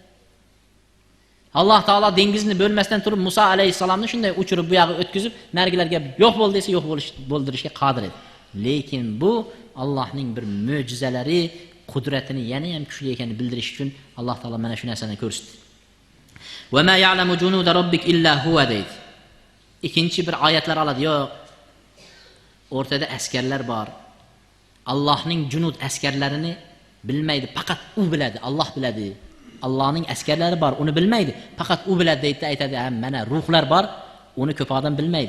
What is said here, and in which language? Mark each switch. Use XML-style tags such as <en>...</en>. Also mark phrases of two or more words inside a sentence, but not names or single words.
<uz>Alloh taolo dengizni bo'lmasdan turib Musa alayhisalomni shunday uchirib bu yog'iga o'tkazib, narigilarga yo'q bo'l desa, yo'q bo'ldirishga qodir edi. Lekin bu Allohning bir mo'jizalari, qudratini yana ham kuchli ekanini bildirish uchun Alloh taolo mana shu narsani ko'rsatdi.</uz> <ar>وما يعلم جنود ربك إلا هو deydi.</ar> <uz>Ikkinchi bir oyatlar oladi. Yo'q, o'rtada askarlar bor. Allohning junud askarlarini bilmaydi, faqat u biladi, Alloh biladi. Allohning askarlari bor, uni bilmaydi, faqat u biladi deydi, aytadi, mana ruhlar bor, uni ko'p odam bilmaydi.</uz>